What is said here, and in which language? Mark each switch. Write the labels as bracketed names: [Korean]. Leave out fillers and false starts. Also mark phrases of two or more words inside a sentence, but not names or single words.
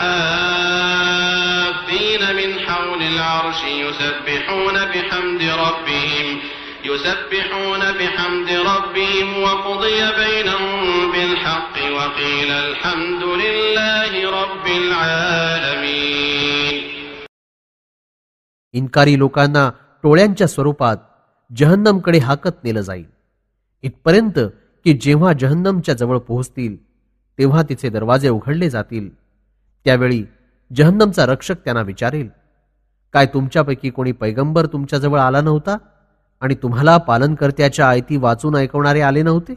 [Arabic] حافين من حول العرش يسبحون بحمد ربهم وقضي بينهم بالحق وقيل الحمد لله رب العالمين. [Marathi] इन्कारी लोकांना टोळ्यांच्या स्वरूपात जहन्नमकडे हाकत नेलं जाईल, इथपर्यंत की जेव्हा जहन्नमच्या जवळ पोहोचतील तेव्हा तिचे दरवाजे उघडले जातील. त्यावेळी जहन्नमचा रक्षक त्यांना विचारेल, काय तुमच्यापैकी कोणी पैगंबर तुमच्याजवळ आला नव्हता आणि तुम्हाला पालनकर्त्याच्या आयती वाचून ऐकवणारे आले नव्हते?